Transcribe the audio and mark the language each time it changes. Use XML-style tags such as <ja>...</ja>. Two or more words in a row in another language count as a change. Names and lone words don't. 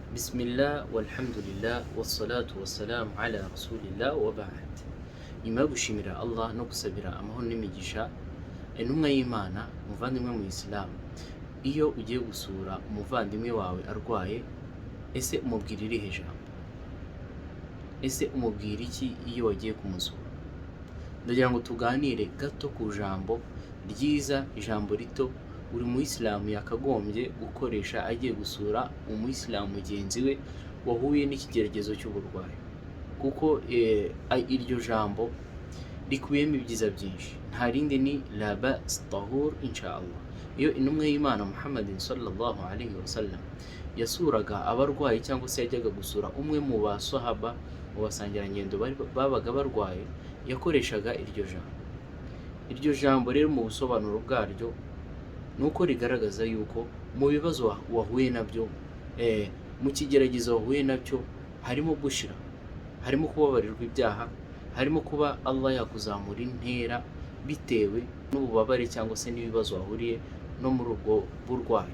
<ar>بسم الله والحمد لله والصلاة والسلام على رسول الله وبعد.</ar> <rw>Nyuma yo gushimira Allah no gusabira amahoro n'imigisha intumwa y'Imana, umuvandimwe mu Islam, iyo ugiye gusura umuvandimwe wawe arwaye, ese umubwira irihe jambo? Ese umubwira iki iyo wagiye kumusura? Ndagira ngo tuganire gato ku jambo ryiza, ijambo rito buri muyisilamu yakagombye gukoresha agiye gusura umuyisilamu mugenzi we wahuye n'ikigeragezo cy'uburwayi, kuko iryo jambo rikubiyemo ibyiza byinshi, nta rindi ni</rw> <ar>لا بأس طهور إن شاء الله.</ar> <rw>Iyo intumwa y'Imana Muhammadin</rw> <ar>صلى الله عليه وسلم</ar> <rw>yasuraga abarwayi cyangwa se yajyaga gusura umwe mu basahaba, mu basangirangendo babaga barwaye, yakoreshaga iryo jambo. Iryo jambo rero mu busobanuro bwaryo nuko rigaragaza yuko mu bibazo wahuye nabyo, mu kigeragezo wahuye nacyo, harimo gushira, harimo kubabarirwa ibyaha, harimo kuba Allah yakuzamura intera bitewe n'ububabare cyangwa se n'ibibazo wahuriye no muri ubwo burwayi.</rw>